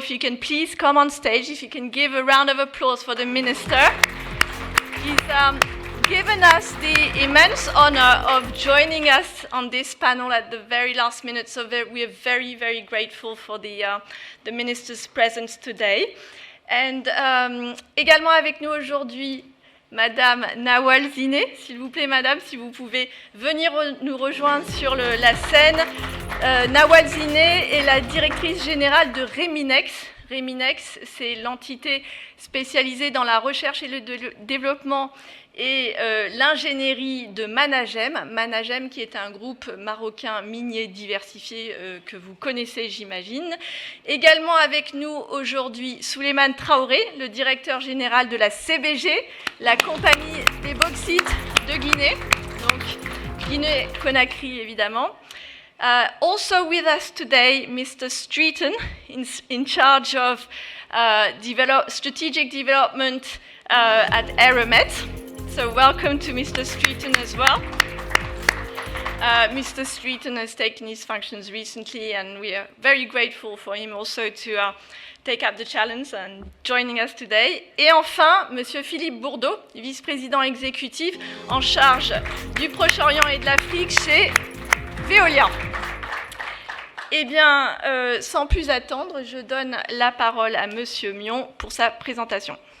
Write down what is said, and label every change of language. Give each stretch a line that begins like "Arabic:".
English: If you can please come on stage, if you can give a round of applause for the minister. He's given us the immense honor of joining us on this panel at the very last minute, so we are very, very grateful for the minister's presence today.
French: And également avec nous aujourd'hui, Madame Nawal Ziné, s'il vous plaît, Madame, si vous pouvez venir nous rejoindre sur la scène. Nawal Ziné est la directrice générale de Reminex. Reminex, c'est l'entité spécialisée dans la recherche et le développement et l'ingénierie de Managem. Managem qui est un groupe marocain minier diversifié que vous connaissez, j'imagine. Également avec nous aujourd'hui, Souleymane Traoré, le directeur général de la CBG, la compagnie des bauxites de Guinée, donc Guinée-Conakry évidemment.
English: Also with us today, Mr. Streeton, in charge of strategic development at Eramet. So welcome to Mr. Streeton as well. Mr. Streeton has taken his functions recently, and we are very grateful for him also to take up the challenge and joining us today.
French: Et enfin, Monsieur Philippe Bourdeau, vice-président exécutif en charge du Proche-Orient et de l'Afrique chez Veolia. Eh bien, sans plus attendre, je donne la parole à Monsieur Mion pour sa présentation.